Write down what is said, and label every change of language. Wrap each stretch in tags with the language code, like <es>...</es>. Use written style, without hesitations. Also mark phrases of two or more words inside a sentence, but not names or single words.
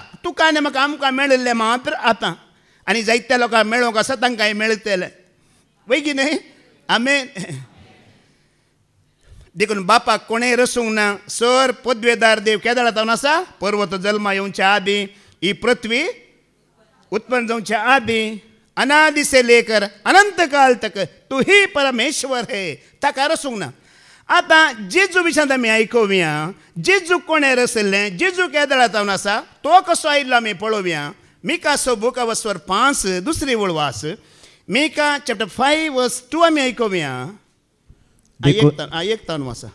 <kok>तुका आनी म्हाका आमकां मेळिल्लें मात्र आतां, आनी जायत्या लोकांक मेळोंक आसा तांकांय मेळटलें वय की न्ही. आमेन. देखून बापाक कोणेंय रसूंक ना. सर पदवेदार देव केदाळा तावन आसा, पर्वत जल्मा येवच्या आदी, ही पृथ्वी उत्पन्न जावच्या आदी,</kok> <hi>अनादि से लेकर अनंत काल तक तू ही परमेश्वर है,</hi> <kok>ताका रसूंक ना. आतां जेजू विशयांत आमी आयकोवया. जेजू कोणें रचयल्लें? जेजू केदाळा तावन आसा, तो कसो आयिल्लो आमी पळोवया. मिका</kok> <en>book of verse</en> <kok>5 दुसरी वळ वाच. मिका</kok> <en>chapter 5 verse 2</en> <kok>आमी आयकोवया. एक तावन वाचा.</kok>